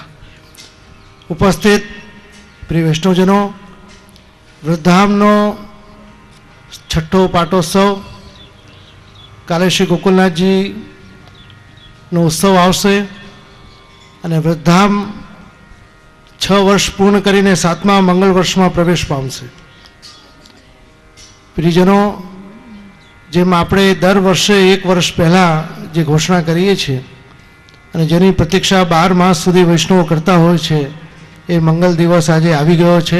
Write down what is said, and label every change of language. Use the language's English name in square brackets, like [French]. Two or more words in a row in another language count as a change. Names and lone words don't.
[Gujarati] ઉપસ્થિત પ્રિય વૈષ્ણવજનો, વૃદ્ધામનો છઠ્ઠો પાટોત્સવ કાલે શ્રી ગોકુલનાથજી નો ઉત્સવ આવશે અને વૃદ્ધામ 6 વર્ષ પૂર્ણ કરીને 7મા મંગળ વર્ષમાં પ્રવેશ પામશે. પ્રિયજનો, જેમ આપણે દર વર્ષે 1 વર્ષ પહેલાં જે ઘોષણા કરીએ છીએ અને જેની પ્રતીક્ષા 12 માસ સુધી વૈષ્ણવો કરતા હોય છે, એ મંગલ દિવસ આજે આવી ગયો છે.